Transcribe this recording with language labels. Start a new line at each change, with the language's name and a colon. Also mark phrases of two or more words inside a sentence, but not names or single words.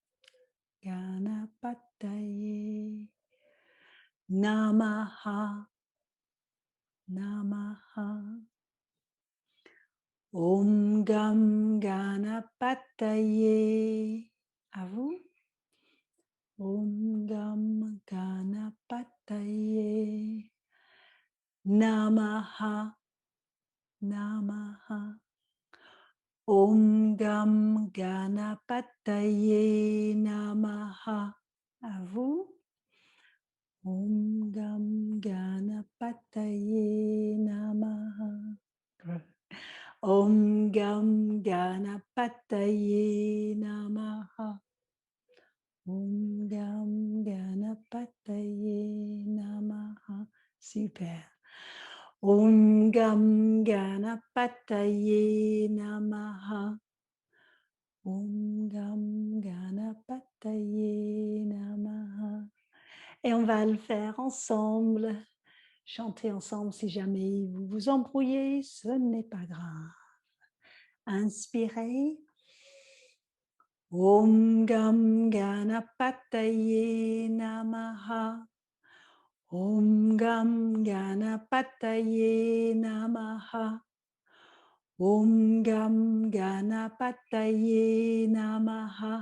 Sanskrit: Ganapataye Namaha, Namaha. Om Gam Ganapataye,
French: à vous.
Sanskrit: Om Gam Ganapataye Namaha, Namaha. Om Gam Ganapataye Namaha,
French: à vous.
Sanskrit: Om Gam Ganapataye Namaha. Om Gam Ganapataye Namaha. Om Gam Ganapataye Namaha.
French: Super.
Sanskrit: Om Gam Ganapataye Namaha. Om Gam Ganapataye Namaha.
French: Et on va le faire ensemble. Chantez ensemble si jamais vous vous embrouillez, ce n'est pas grave. Inspirez.
Sanskrit: Om Gam Ganapataye Namaha. Om Gam Ganapataye Namaha. Om Gam Ganapataye Namaha.